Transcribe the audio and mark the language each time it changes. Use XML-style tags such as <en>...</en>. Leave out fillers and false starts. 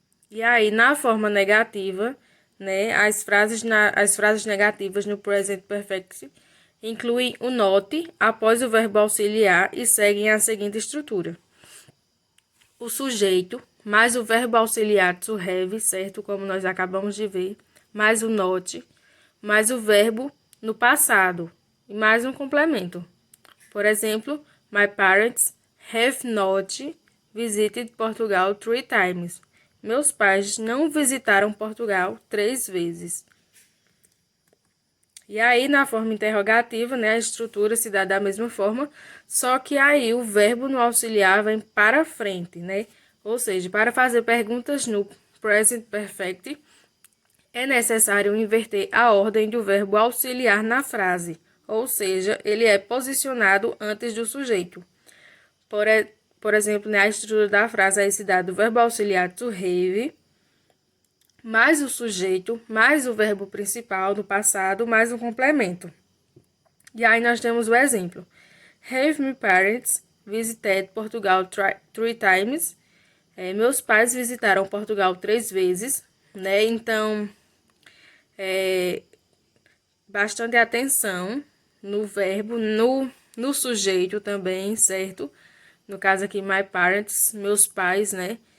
<pt>E aí, na forma negativa, né, as frases negativas no present perfect incluem o not após o verbo auxiliar e seguem a seguinte estrutura. O sujeito, mais o verbo auxiliar to have, certo? Como nós acabamos de ver, mais o not, mais o verbo no passado e mais um complemento. Por exemplo,</pt> <en>my parents have not visited Portugal 3 times.</en> <pt>Meus pais não visitaram Portugal 3 vezes. E aí, na forma interrogativa, né, a estrutura se dá da mesma forma, só que aí o verbo no auxiliar vem para frente, né? Ou seja, para fazer perguntas no present perfect, é necessário inverter a ordem do verbo auxiliar na frase, ou seja, ele é posicionado antes do sujeito. Por exemplo, né, a estrutura da frase aí se dá do verbo auxiliar to have, mais o sujeito, mais o verbo principal do passado, mais um complemento. E aí nós temos o exemplo.</pt> <en>Have my parents visited Portugal 3 times.</en> <pt>Meus pais visitaram Portugal 3 vezes, né? Então, bastante atenção no verbo, no sujeito também, certo? No caso aqui, my parents, meus pais, né?</pt>